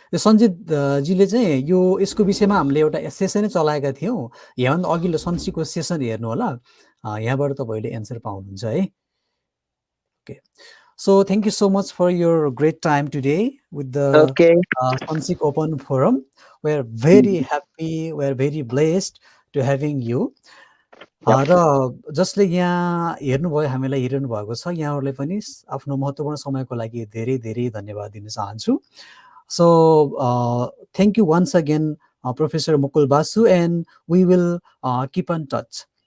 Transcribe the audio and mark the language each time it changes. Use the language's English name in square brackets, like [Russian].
[Nepali] सञ्जित जीले चाहिँ यो यसको विषयमा हामीले एउटा सेसनै चलाएका थियौँ। यहाँभन्दा अघिल्लो सन्सिकको सेसन हेर्नु होला, यहाँबाट तपाईँले एन्सर पाउनुहुन्छ है। [English] Okay. So thank you so much for your great time today with the SONSIK Open Forum. We're very happy, we're very blessed to having you. [Nepali] र जसले यहाँ हेर्नुभयो, हामीलाई हेरिरहनु भएको छ, यहाँहरूलाई पनि आफ्नो महत्त्वपूर्ण समयको लागि धेरै धेरै धन्यवाद दिन चाहन्छु। [English] So thank you once again, Professor Mukul Basu, and we will keep in touch.